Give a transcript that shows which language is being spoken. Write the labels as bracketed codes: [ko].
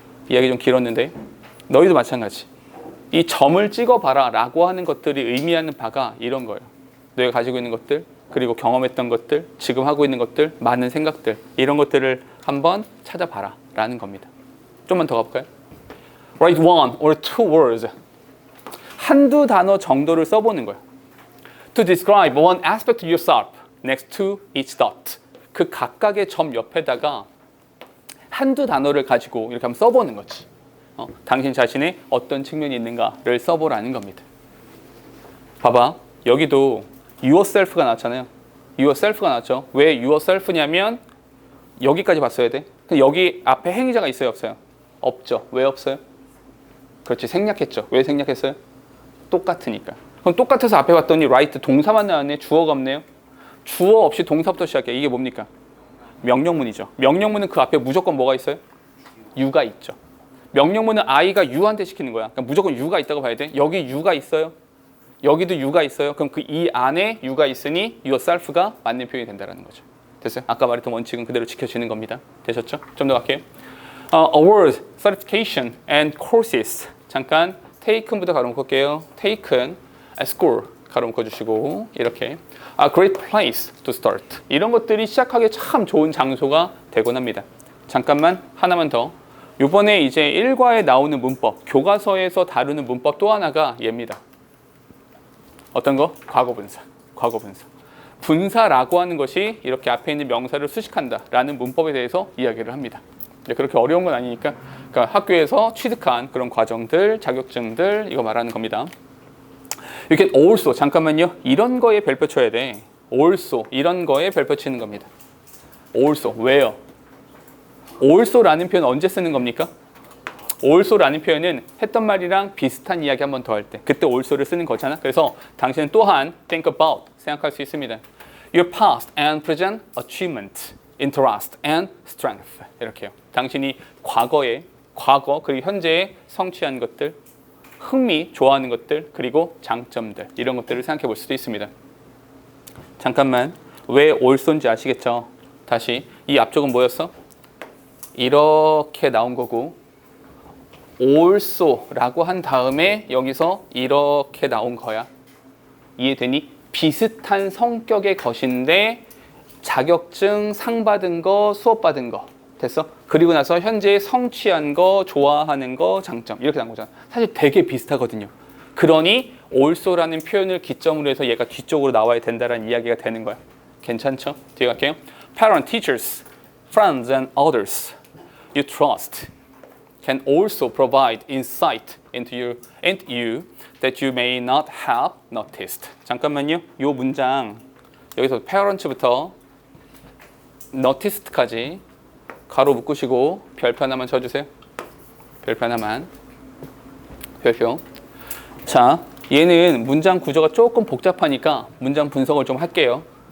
[ko] 이야기 좀 길었는데 너희도 마찬가지. 이 점을 찍어봐라 라고 하는 것들이 의미하는 바가 이런 거예요. 너희가 가지고 있는 것들, 그리고 경험했던 것들, 지금 하고 있는 것들, 많은 생각들 이런 것들을 한번 찾아봐라 라는 겁니다. 좀만 더 가볼까요? [en] Write one or two words. [ko] 한두 단어 정도를 써보는 거예요. [en] To describe one aspect of yourself next to each dot. [ko] 그 각각의 점 옆에다가 한두 단어를 가지고 이렇게 한번 써보는 거지. 당신 자신의 어떤 측면이 있는가를 써보라는 겁니다. 봐봐. 여기도 yourself가 나왔잖아요. yourself가 나왔죠. 왜 yourself냐면 여기까지 봤어야 돼. 여기 앞에 행위자가 있어요, 없어요? 없죠. 왜 없어요? 그렇지, 생략했죠. 왜 생략했어요? 똑같으니까. 그럼 똑같아서 앞에 봤더니 write 동사만 나왔네. 주어가 없네요. 주어 없이 동사부터 시작해. 이게 뭡니까? 명령문이죠. 명령문은 그 앞에 무조건 뭐가 있어요? you가 있죠. 명령문은 I가 you한테 시키는 거야. 그러니까 무조건 you가 있다고 봐야 돼. 여기 you가 있어요. 여기도 you가 있어요. 그럼 그 이 안에 you가 있으니 yourself가 맞는 표현이 된다는 거죠. 됐어요? 아까 말했던 원칙은 그대로 지켜지는 겁니다. 되셨죠? 좀 더 갈게요. [en] Award, certification, and courses. [ko] 잠깐 taken부터 가로 묶을게요. [en] taken, score [ko] 가로 묶어주시고 이렇게 [en] A great place to start. [ko] 이런 것들이 시작하기 참 좋은 장소가 되곤 합니다. 잠깐만 하나만 더. 이번에 이제 1과에 나오는 문법, 교과서에서 다루는 문법 또 하나가 얘입니다. 어떤 거? 과거분사. 과거분사. 분사라고 하는 것이 이렇게 앞에 있는 명사를 수식한다라는 문법에 대해서 이야기를 합니다. 그렇게 어려운 건 아니니까 그러니까 학교에서 취득한 그런 과정들, 자격증들 이거 말하는 겁니다. 이렇게 also 잠깐만요. 이런 거에 별표 쳐야 돼. also 이런 거에 별표 치는 겁니다. also 왜요? also라는 표현 언제 쓰는 겁니까? also라는 표현은 했던 말이랑 비슷한 이야기 한 번 더 할 때 그때 also를 쓰는 거잖아. 그래서 당신은 또한 [en] think about [ko] 생각할 수 있습니다. [en] Your past and present achievement, interest and strength [ko] 이렇게요. 당신이 과거 그리고 현재에 성취한 것들, 흥미, 좋아하는 것들 그리고 장점들 이런 것들을 생각해 볼 수도 있습니다. 잠깐만 왜 also인지 아시겠죠? 다시 이 앞쪽은 뭐였어? 이렇게 나온 거고 also라고 한 다음에 여기서 이렇게 나온 거야. 이해되니? 비슷한 성격의 것인데 자격증 상 받은 거, 수업 받은 거. 됐어? 그리고 나서 현재 성취한 거, 좋아하는 거, 장점 이렇게 나온 거잖아. 사실 되게 비슷하거든요. 그러니 also라는 표현을 기점으로 해서 얘가 뒤쪽으로 나와야 된다는 이야기가 되는 거야. 괜찮죠? 뒤에 갈게요. [en] Parents, teachers, friends and others you trust can also provide insight into you that you may not have noticed. [ko] 잠깐만요. 이 문장 여기서 parents부터 noticed까지 가로 묶으시고 별표 하나만 쳐주세요. 별표 하나만. 별표. 자, 얘는 문장 구조가 조금 복잡하니까 문장 분석을 좀 할게요.